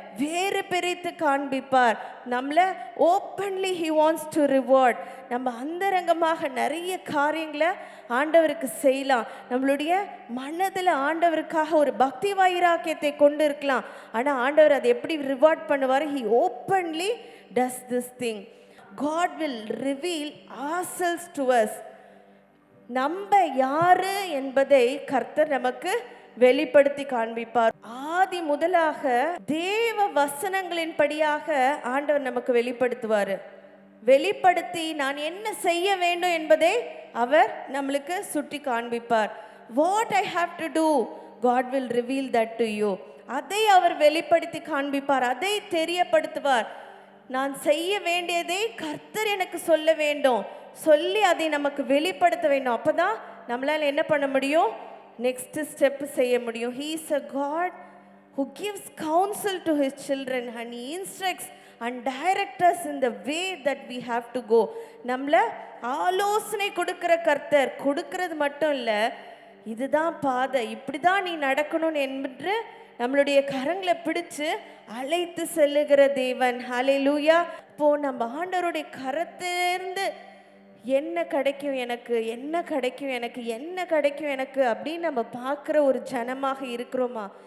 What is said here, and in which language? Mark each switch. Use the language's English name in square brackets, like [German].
[Tamil] வேறு பிரித்து காண்பிப்பார். நம்மளை [English] Openly he wants to reward. [Tamil] நம்ம அந்தரங்கமாக நிறைய காரியங்களை ஆண்டவருக்கு செய்யலாம். நம்மளுடைய மனதில் ஆண்டவருக்காக ஒரு பக்தி வைராக்கியத்தை கொண்டு இருக்கலாம். ஆனால் ஆண்டவர் அதை எப்படி ரிவார்ட் பண்ணுவார்? [English] He openly does this thing. God will reveal ourselves to us. [Tamil] நம்ம யாரு என்பதை கர்த்தர் நமக்கு வெளிப்படுத்தி காண்பிப்பார். ஆதி முதலாக தேவ வசனங்களின் படியாக ஆண்டவர் நமக்கு வெளிப்படுத்துவார். வெளிப்படுத்தி நான் என்ன செய்ய வேண்டும் என்பதை அவர் நம்மளுக்கு சுட்டி காண்பிப்பார். [English] What I have to do, God will reveal that to you. [Tamil] அதை அவர் வெளிப்படுத்தி காண்பிப்பார், அதை தெரியப்படுத்துவார். நான் செய்ய வேண்டியதை கர்த்தர் எனக்கு சொல்ல வேண்டும், சொல்லி அதை நமக்கு வெளிப்படுத்த வேண்டும். அப்போதான் நம்மளால் என்ன பண்ண முடியும்? நெக்ஸ்ட் ஸ்டெப் செய்ய முடியும். [English] He is a God who gives counsel to his children and he instructs and directs us in the way that we have to go. [Tamil] நம்மளை ஆலோசனை கொடுக்கிற கர்த்தர். கொடுக்கிறது மட்டும் இல்லை, இதுதான் பாதை, இப்படி தான் நீ நடக்கணும் என்று நம்மளுடைய கரங்களை பிடிச்சு அழைத்து செல்லுகிற தேவன். ஹல்லேலூயா. இப்போ நம்ம ஆண்டவருடைய கரத்திலிருந்து என்ன கிடைக்கும் எனக்கு, என்ன கிடைக்கும் எனக்கு, என்ன கிடைக்கும் எனக்கு அப்படின்னு நம்ம பார்க்குற ஒரு ஜனமாக இருக்கிறோமா?